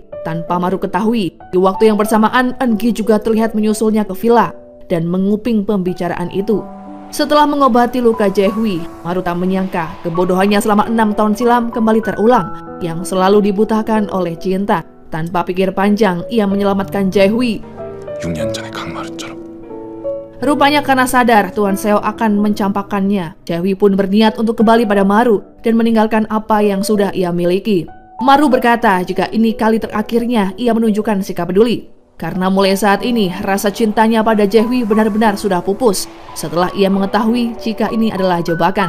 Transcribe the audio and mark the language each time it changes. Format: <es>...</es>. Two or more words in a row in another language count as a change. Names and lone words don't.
<id>Tanpa Maru ketahui, di waktu yang bersamaan Eungi juga terlihat menyusulnya ke villa dan menguping pembicaraan itu. Setelah mengobati luka Jae-hui, Maru tak menyangka kebodohannya selama 6 tahun silam kembali terulang, yang selalu dibutakan oleh cinta. Tanpa pikir panjang, ia menyelamatkan Jae-hui.</id> <ko>6년 전의 강마루처럼.</ko> <id>Rupanya karena sadar Tuan Seo akan mencampakkannya, Jae-hui pun berniat untuk kembali pada Maru dan meninggalkan apa yang sudah ia miliki. Maru berkata jika ini kali terakhirnya ia menunjukkan sikap peduli. Karena mulai saat ini rasa cintanya pada Jae-hui benar-benar sudah pupus setelah ia mengetahui jika ini adalah jebakan.</id>